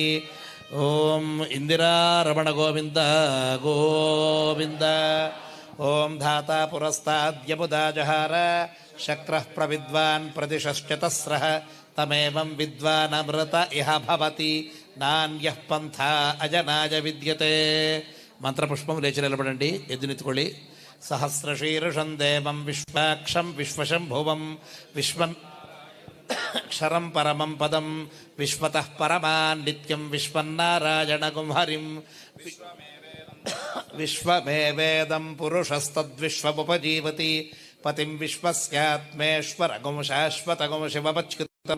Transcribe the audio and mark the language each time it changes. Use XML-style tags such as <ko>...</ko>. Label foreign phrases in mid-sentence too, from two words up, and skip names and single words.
<sa>ॐ इन्दिरारमण गोविन्द गोविन्द. ॐ धाता पुरस्ताद्यमुदा जहार शक्रः प्रविद्वान् प्रतिशश्चतस्रः तमेवं विद्वानमृत इह भवति नान्यः पन्था अजनाय विद्यते.</sa> <te>మంత్రపుష్పం లేచి నిలబడండి. ఎద్దునెత్తుಕೊಳ್ಳి.</te> <sa>సహస్రశీర్షం దేవం విశ్వాక్షం విశ్వశంభువం విశ్వం అక్షరం పరమం పదం విశ్వతః పరమాన్ నిత్యం విశ్వన్నారాయణగుం హరిం. విశ్వమేవేదం పురుషస్తద్విశ్వముపజీవతి పతిం విశ్వస్యాత్మేశ్వరగుం శాశ్వతగుం శివమచ్యుతం.</sa>